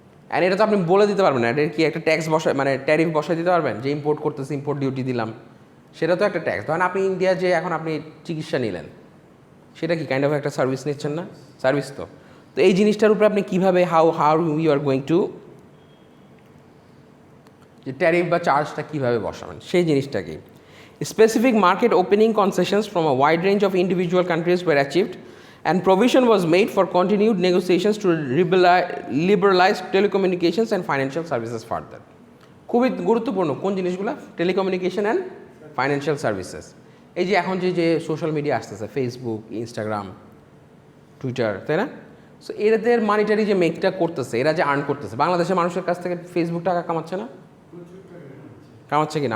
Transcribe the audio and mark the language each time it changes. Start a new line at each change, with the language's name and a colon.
Bangla: And এটা তো আপনি বলে দিতে পারবেন না, এটা কি একটা ট্যাক্স বসায় মানে ট্যারিফ বসায় দিতে পারবেন, যে ইম্পোর্ট করতেছে ইম্পোর্ট ডিউটি দিলাম, সেটা তো একটা ট্যাক্স। ধরেন আপনি ইন্ডিয়া যে এখন আপনি চিকিৎসা নিলেন, সেটা কি কাইন্ড অফ একটা সার্ভিস নিচ্ছেন না? সার্ভিস তো। তো এই জিনিসটার উপরে আপনি কীভাবে
English: how you are going to
Bangla: যে ট্যারিফ বা চার্জটা কীভাবে বসাবেন সেই জিনিসটাকেই।
English: Specific market opening concessions from a wide range of individual countries were achieved, and provision was made for continued negotiations to liberalize telecommunications and financial services further.
Bangla: খুবই গুরুত্বপূর্ণ কোন জিনিসগুলো, টেলিকমিউনিকেশন অ্যান্ড ফাইন্যান্সিয়াল সার্ভিসেস। এই যে এখন যে social media আসতেছে, Facebook, Instagram, Twitter, তাই না? সো এদের মানিটারি যে মেকটা করতেছে, এরা যে আর্ন করতেছে, বাংলাদেশের মানুষের কাছ থেকে ফেসবুক টাকা কামাচ্ছে না? কামাচ্ছে কিনা?